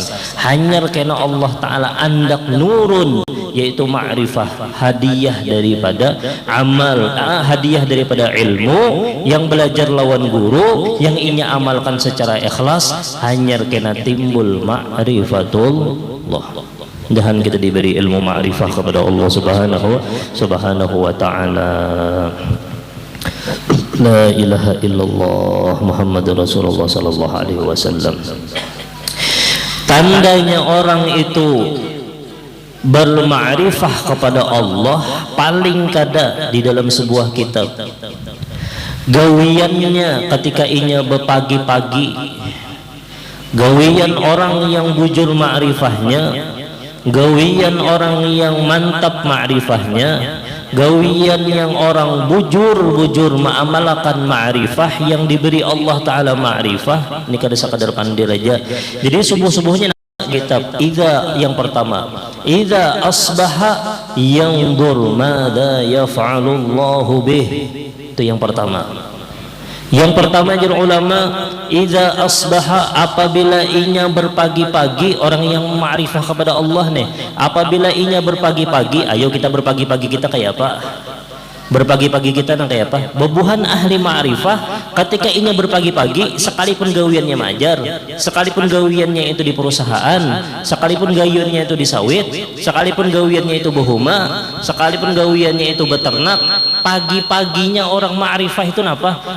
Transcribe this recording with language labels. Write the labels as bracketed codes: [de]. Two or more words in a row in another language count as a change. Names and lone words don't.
[bjn] Hanya karena Allah Ta'ala andak nurun, yaitu ma'rifah, hadiah daripada amal, hadiah daripada ilmu yang belajar lawan guru, yang inya amalkan secara ikhlas, hanya kena timbul ma'rifatullah. Mudahan kita diberi ilmu ma'rifah kepada Allah [ar] سبحانه وتعالى. لا إله إلا الله محمد رسول الله صلى الله عليه وسلم. [bjn] Tandanya orang itu berma'rifah kepada Allah paling kada di dalam sebuah kitab. Gawiannya ketika inya berpagi-pagi, gawian orang yang bujur ma'rifahnya, gawian orang yang mantap ma'rifahnya, gawian yang orang bujur mengamalkan ma'rifah yang diberi Allah Ta'ala ma'rifah. Ini kada sekadar pandai aja. Jadi subuh-subuhnya kitab idza yang pertama, [ar] إذا أصبح ينظر ماذا يفعل الله به. [bjn] Itu yang pertama. Yang pertama jadi ulama, [ar] إذا أصبح, [bjn] apabila inya berpagi-pagi, orang yang ma'rifah kepada Allah nih, apabila inya berpagi-pagi, ayo kita berpagi-pagi kita kayak apa? Berpagi-pagi kita nang kayak apa? Bebuhan ahli ma'rifah ketika inya berpagi-pagi, sekalipun gawiannya majar, sekalipun gawiannya itu di perusahaan, sekalipun gawiannya itu di sawit, sekalipun gawiannya itu behuma, sekalipun gawiannya itu beternak, pagi-paginya orang ma'rifah itu napa?